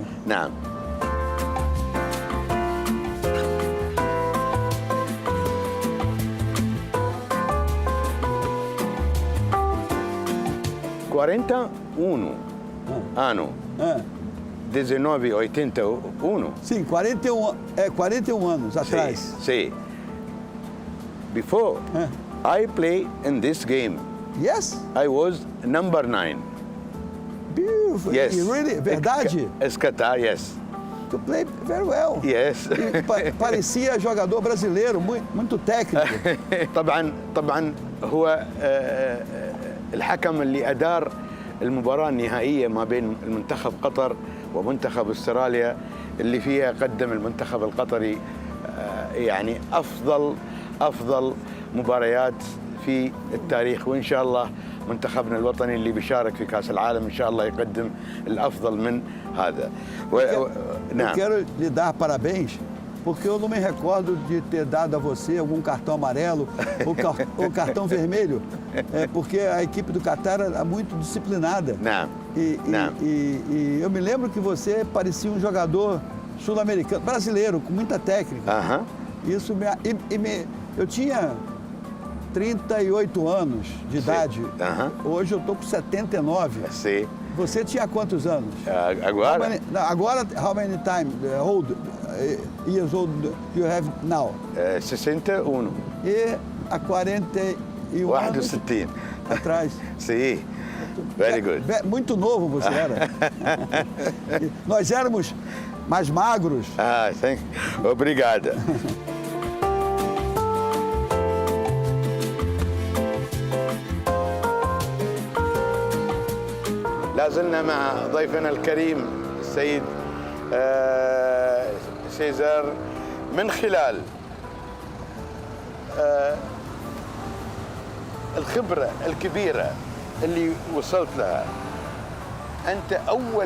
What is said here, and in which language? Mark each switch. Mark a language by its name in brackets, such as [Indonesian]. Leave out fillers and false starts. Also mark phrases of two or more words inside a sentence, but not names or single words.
[Portuguese] Não. ano 1981. Sim, 41 anos atrás. Sim. [English] Before I play in this game, Yes? I was number 9. Beautiful. Yes. Really? Verdade? It's Qatar, yes. You play very well. Yes. [Portuguese] E parecia jogador brasileiro, muito técnico. [Arabic] طبعا هو الحكم اللي أدار المباراة النهائية ما بين المنتخب قطر ومنتخب استراليا اللي فيها قدم المنتخب القطري يعني أفضل مباريات في التاريخ، وإن شاء الله منتخبنا الوطني اللي بيشارك في كأس العالم إن شاء الله يقدم الأفضل من هذا. [Portuguese] Eu quero lhe dar parabéns, porque eu não me recordo de ter dado a você algum cartão amarelo ou cartão vermelho, porque a equipe do Catar era muito disciplinada. E eu me lembro que você parecia um jogador sul-americano, brasileiro, com muita técnica. Isso eu tinha 38 anos de idade. Hoje eu estou com 79. Sim. Você tinha quantos anos? Agora? Agora, [English] how many years old do you have now? 61. [Portuguese] E há 41 anos 61 atrás. Sim. [English] Very good. [Portuguese] Muito novo você era. Nós éramos mais magros. Obrigada. [Arabic] لا زلنا مع ضيفنا الكريم السيد سيزار. من خلال الخبرة الكبيرة اللي وصلت لها، أنت أول